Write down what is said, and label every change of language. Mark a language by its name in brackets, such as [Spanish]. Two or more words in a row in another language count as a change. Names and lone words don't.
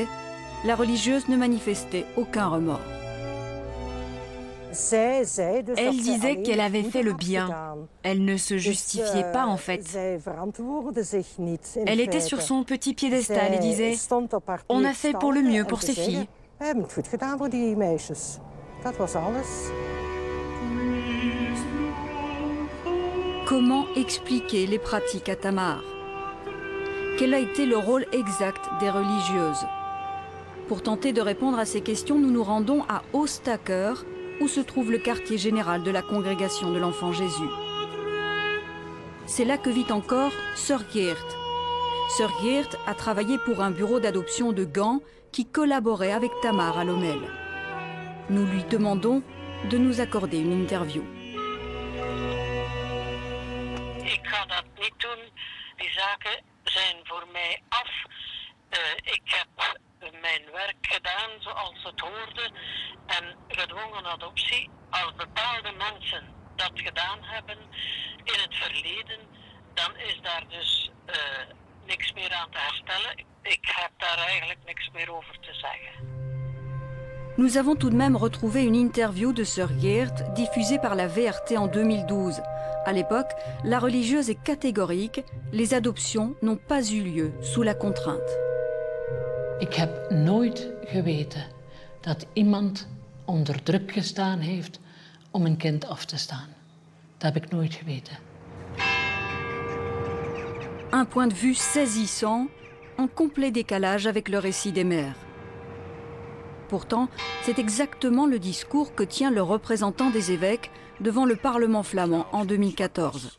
[French] La religieuse ne manifestait aucun remords. Elle disait qu'elle avait fait le bien. Elle ne se justifiait pas en fait. Elle était sur son petit piédestal et disait « On a fait pour le mieux pour ces filles. [Dutch] We hebben het goed gedaan voor die meisjes. Dat was alles. [French] Comment expliquer les pratiques à Tamar? Quel a été le rôle exact des religieuses? Pour tenter de répondre à ces questions, nous nous rendons à Oostakker, où se trouve le quartier général de la congrégation de l'Enfant Jésus. C'est là que vit encore Sœur Geert. Sœur Geert a travaillé pour un bureau d'adoption de Gand qui collaborait avec Tamar à Lommel. Nous lui demandons de nous accorder une interview. [Dutch] Ik ga dat niet doen. Die zaken zijn voor mij af. Ik heb mijn werk gedaan zoals het hoorde. En gedwongen adoptie, als bepaalde mensen dat gedaan hebben in het verleden, dan is daar dus niks meer aan te herstellen. Ik heb daar eigenlijk niks meer over te zeggen. [French] Nous avons tout de même retrouvé une interview de Sœur Geert diffusée par la VRT en 2012. À l'époque, la religieuse est catégorique, les adoptions n'ont pas eu lieu sous la contrainte. [Dutch] Ik heb nooit geweten dat iemand onder druk gestaan heeft om een kind af te staan. Dat heb ik nooit geweten. [French] Un point de vue saisissant, en complet décalage avec le récit des mères. Pourtant, c'est exactement le discours que tient le représentant des évêques devant le Parlement flamand en 2014.